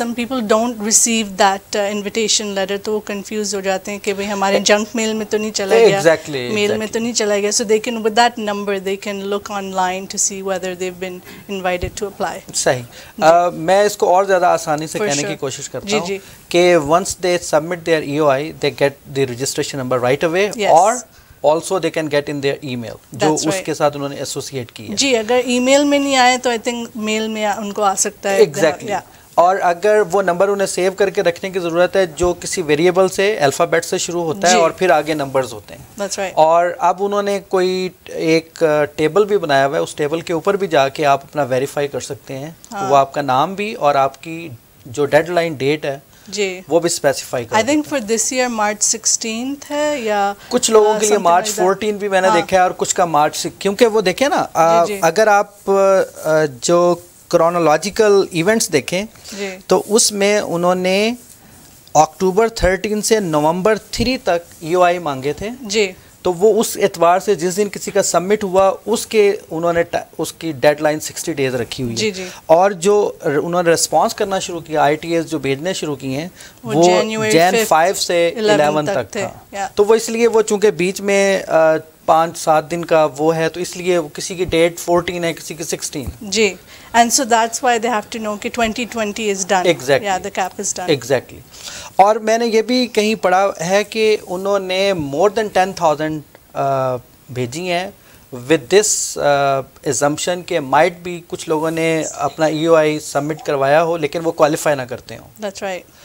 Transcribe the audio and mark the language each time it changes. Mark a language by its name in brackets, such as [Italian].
[English] Some people don't receive that invitation letter, [Urdu] تو وہ confused ہو جاتے ہیں کہ بھئی ہمارے junk mail میں تو نہیں چلا گیا, mail میں تو نہیں چلا گیا. [English] So they can, with that number they can look online to see whether they've been invited to apply. [Urdu] صحیح. میں اس کو اور زیادہ آسانی سے کہنے کی کوشش کرتا ہوں کہ [English] once they submit their EOI they get the registration number right away, or also they can get in their email [Urdu] جو اس کے ساتھ انہوں نے ایسوسیٹ کی ہے. جی اگر ای میل میں نہیں آئے تو I think میل میں ان کو آ سکتا ہے. [English] Exactly. [Urdu] اور اگر وہ نمبر انہیں سیو کر کے رکھنے کی ضرورت ہے جو کسی ویریبل سے الفابیٹ سے شروع ہوتا ہے اور پھر آگے نمبرز ہوتے ہیں. [English] That's right. [Urdu] اور اب انہوں نے کوئی ایک ٹیبل بھی بنایا ہوا ہے, اس ٹیبل کے اوپر بھی جا کے آپ اپنا ویریفائی کر سکتے ہیں. وہ آپ کا نام بھی اور آپ کی جو ڈیڈ لائن ڈیٹ ہے جی وہ بھی اسپیسیفائی کر. [English] I think for this year March 16th ہے یا [Urdu] کچھ لوگوں کے لیے March 14 بھی میں نے دیکھا ہے اور کچھ کا March, کیونکہ وہ دیکھیں نا اگر آپ جو کرونالوجیکل ایونٹس دیکھیں تو اس میں انہوں نے اکتوبر 13 سے نومبر 3 تک EOI مانگے تھے. جی تو وہ اس اعتبار سے جس دن کسی کا سبمٹ ہوا اس کے انہوں نے اس کی ڈیڈ لائن 60 days رکھی ہوئی ہے. اور جو انہوں نے رسپانس کرنا شروع کیا ITS جو بھیجنے شروع کیے ہیں وہ Jan 5 سے 11 تک تھا. تو وہ اس لیے وہ چونکہ بیچ میں 5-7 دن کا وہ ہے تو اس لیے کسی کی ڈیٹ 14 ہے کسی کی 16. [English] جی and so that's why they have to know کہ 2020 is done. Exactly. Yeah, the cap is done. Exactly. [Urdu] اور میں نے یہ بھی کہیں پڑھا ہے کہ انہوں نے [English] more than 10,000 [Urdu] بھیجی ہیں [English] with this assumption [Urdu] کہ [English] might be [Urdu] کچھ لوگوں نے اپنا EOI سبمٹ کروایا ہو لیکن وہ کوالیفائی نہ کرتے ہوں. [English] That's right.